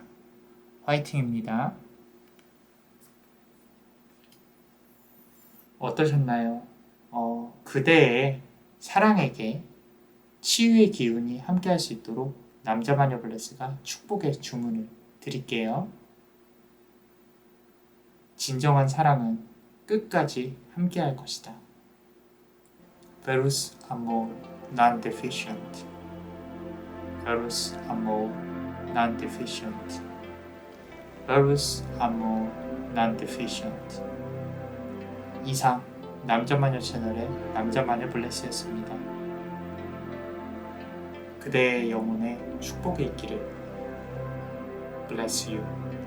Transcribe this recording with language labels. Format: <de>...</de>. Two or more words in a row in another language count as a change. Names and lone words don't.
<ko>화이팅입니다. 어떠셨나요? 그대의 사랑에게 치유의 기운이 함께할 수 있도록 남자마녀 블레스가 축복의 주문을 드릴게요. 진정한 사랑은 끝까지 함께할 것이다.</ko> <la>Verus amor non deficient. Verus amor non deficient. Verus amor non deficient.</la> <ko>이상 남자마녀 채널의 남자마녀 블레스였습니다. 그대의 영혼에 축복이 있기를.</ko> <en>Bless you.</en>